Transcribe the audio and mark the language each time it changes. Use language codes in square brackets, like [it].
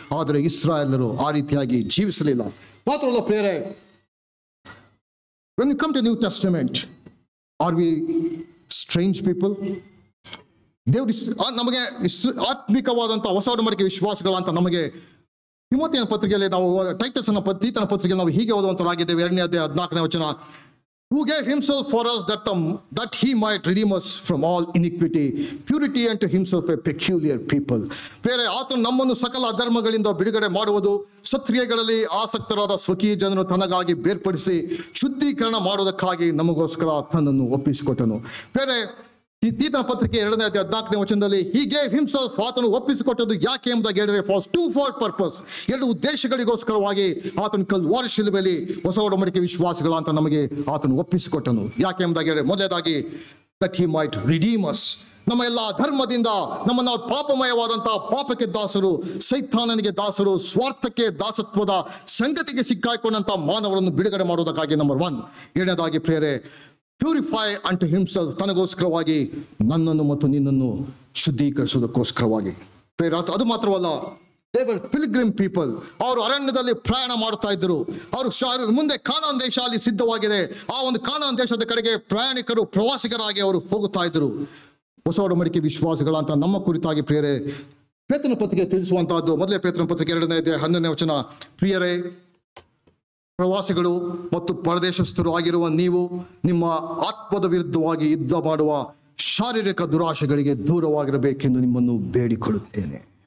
[kn] ಆದರೆ ಇಸ್ರಾಯೇಲರು ಆ ರೀತಿಯಾಗಿ ಜೀವಿಸಲಿಲ್ಲ. ಮಾತ್ರವಲ್ಲ ಪ್ರಿಯರೇ, [en] when we come to New Testament, are we strange people? [kn] ದೇವರು ನಮಗೆ ಆತ್ಮಿಕವಾದಂತಹ ಹೊಸ ಒಡಂಬಡಿಕೆ ವಿಶ್ವಾಸಗಳಂತ ನಮಗೆ ತಿಮೋಥೆಯನ ಪತ್ರಿಕೆಯಲ್ಲಿ ನಾವು ಟೈಟಸನ ತೀತನ ಪತ್ರಿಕೆಯಲ್ಲಿ ನಾವು ಹೀಗೆ ಓದುವಂತರಾಗಿದ್ದೇವೆ. 2ನೇ ಅಧ್ಯಾಯ 14ನೇ ವಚನ, [en] who gave himself for us that he might redeem us from all iniquity, purity unto himself a peculiar people. [kn] ಪ್ರಿಯರೇ, ಆತನು ನಮ್ಮನ್ನು ಸಕಲ ಅಧರ್ಮಗಳಿಂದ ಬಿಡುಗಡೆ ಮಾಡುವುದು, ಸತ್ಕ್ರಿಯೆಗಳಲ್ಲಿ ಆಸಕ್ತರಾದ ಸ್ವಕೀಯ ಜನರು ತನಗಾಗಿ ಬೇರ್ಪಡಿಸಿ ಶುದ್ಧೀಕರಣ ಮಾಡುವುದಕ್ಕಾಗಿ ನಮಗೋಸ್ಕರ ತನ್ನನ್ನು ಒಪ್ಪಿಸಿಕೊಟ್ಟನು. ಪ್ರಿಯರೇ, ಈ ತೀತನ ಪತ್ರಿಕೆ 2ನೇ ಅಧ್ಯಾಯ 14ನೇ ವಚನದಲ್ಲಿ [en] he gave himself, [kn] ಆತನು ಒಪ್ಪಿಸಿಕೊಟ್ಟದ್ದು ಯಾಕೆ ಎಂಬುದಾಗಿ ಹೇಳಿದರೆ [en] for twofold purpose, [kn] 2 ಉದ್ದೇಶಗಳಿಗೋಸ್ಕರವಾಗಿ ಆತನು ಕಲ್ವಾರಿ ಶಿಲುಬೆಯಲ್ಲಿ ಹೊಸ ಒಡಂಬಡಿಕೆ ವಿಶ್ವಾಸಗಳ ಅಂತ ನಮಗೆ ಆತನು ಒಪ್ಪಿಸಿಕೊಟ್ಟನು. ಯಾಕೆ ಎಂಬುದಾಗಿ ಹೇಳಿದರೆ, ಮೊದಲನೇದಾಗಿ [en] that he might redeem us, [kn] ನಮ್ಮ ಎಲ್ಲ ಧರ್ಮದಿಂದ ನಮ್ಮನ್ನು ಪಾಪಮಯವಾದಂತಹ ಪಾಪಕ್ಕೆ ದಾಸರು, ಸೈತಾನನಿಗೆ ದಾಸರು, ಸ್ವಾರ್ಥಕ್ಕೆ ದಾಸತ್ವದ ಸಂಗತಿಗೆ ಸಿಕ್ಕಾಕೊಂಡಂತ ಮಾನವರನ್ನು ಬಿಡುಗಡೆ ಮಾಡುವುದಕ್ಕಾಗಿ ನಂಬರ್ 1. 2ನೇದಾಗಿ ಪ್ರಿಯರೇ, [en] purify unto himself, [kn] ತನಗೋಸ್ಕರವಾಗಿ ನನ್ನನ್ನು ಮತ್ತು ನಿನ್ನನ್ನು ಶುದ್ಧೀಕರಿಸುವುದಕ್ಕೋಸ್ಕರವಾಗಿ. ಅದು ಮಾತ್ರವಲ್ಲ, [en] they were pilgrim people. [kn] ಅವರು ಅರಣ್ಯದಲ್ಲಿ ಪ್ರಯಾಣ ಮಾಡುತ್ತಾ ಇದ್ದರು. ಅವರು ಮುಂದೆ ಕಾನಾನ್ ದೇಶ ಅಲ್ಲಿ ಸಿದ್ಧವಾಗಿದೆ. ಆ ಒಂದು ಕಾನಾನ್ ದೇಶದ ಕಡೆಗೆ ಪ್ರಯಾಣಿಕರು, ಪ್ರವಾಸಿಗರಾಗಿ ಅವರು ಹೋಗುತ್ತಾ ಇದ್ದರು. ಹೊಸ ಒಡಂಬಡಿಕೆ ವಿಶ್ವಾಸಗಳಂತ ನಮ್ಮ ಕುರಿತಾಗಿ ಪ್ರಿಯರೇ ಪೇತ್ರನ ಪತ್ರಿಕೆ ತಿಳಿಸುವಂತಹದ್ದು. ಮೊದಲೇ ಪೇತ್ರನ ಪತ್ರಿಕೆ 2ನೇ ಅಧ್ಯಾಯ 11ನೇ ವಚನ, ಪ್ರಿಯರೇ, ಪ್ರವಾಸಿಗಳು ಮತ್ತು ಪರದೇಶಸ್ಥರು ಆಗಿರುವ ನೀವು ನಿಮ್ಮ ಆತ್ಮದ ವಿರುದ್ಧವಾಗಿ ಯುದ್ಧ ಮಾಡುವ ಶಾರೀರಿಕ ದುರಾಶೆಗಳಿಗೆ ದೂರವಾಗಿರಬೇಕೆಂದು ನಿಮ್ಮನ್ನು ಬೇಡಿಕೊಳ್ಳುತ್ತೇನೆ.